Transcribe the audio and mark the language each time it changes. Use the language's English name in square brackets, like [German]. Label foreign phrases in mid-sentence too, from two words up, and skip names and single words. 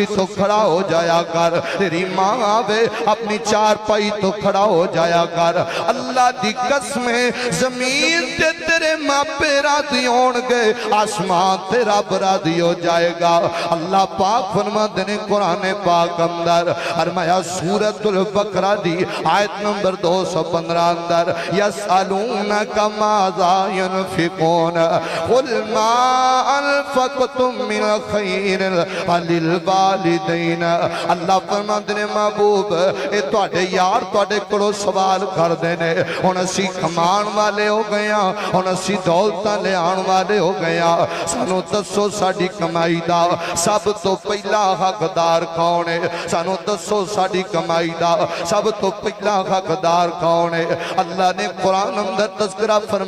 [Punjabi] تو کھڑا ہو جایا کر تیری ماں آوے اپنی چارپائی تو کھڑا ہو جایا کر اللہ دی قسم زمین تے تیرے ماپے راضی ہونگے آسمان تے رب راضی ہو جائے گا اللہ پاک فرماتے نے قرآن پاک اندر فرمایا سورۃ البقرہ دی آیت نمبر 215 اندر [Arabic] يسألونك ماذا ينفقون قل ما أنفقتم من خير فللوالدين [Punjabi] اللہ فرماتے نے محبوب اے تہاڈے یار تہاڈے کولوں سوال کردے نے ہن اسیں کماؤن والے ہو گئے ہاں ہن اسیں دولتاں لیاؤن والے ہو گئے ہاں سانوں دسو ساڈی کمائی دا سب توں پہلا حقدار کون ہے سانوں دسو ساڈی کمائی دا سب توں پہلا حقدار کون ہے اللہ نے قرآن اندر تذکرہ